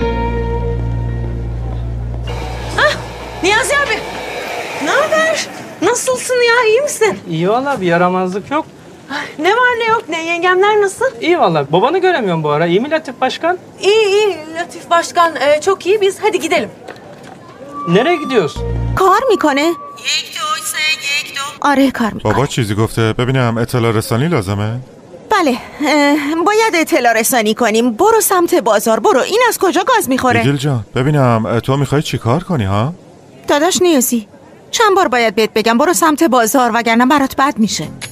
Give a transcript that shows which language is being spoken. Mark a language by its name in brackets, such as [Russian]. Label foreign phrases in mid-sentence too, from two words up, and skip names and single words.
[Turkish] Niyazi abi, ne haber? nasılsın? İyi valla, bir yaramazlık yok. Ne var ne yok, ne yengemler nasıl? İyi valla, babanı göremiyorum bu ara. İyi mi Latif Başkan? İyi Latif Başkan çok iyi, biz hadi gidelim. Nereye gidiyoruz؟ [Persian] کار میکنه؟ آره کار میکنه. بابا چیزی گفته ببینم اطلاع رسانی لازمه؟ بله باید اطلاع رسانی کنیم. برو سمت بازار، برو. این از کجا گاز میخوره؟ ایدیل جان ببینم تو میخوای چی کار کنی ها؟ داداش نیازی چند بار باید بهت بگم برو سمت بازار وگرنه برات بد میشه.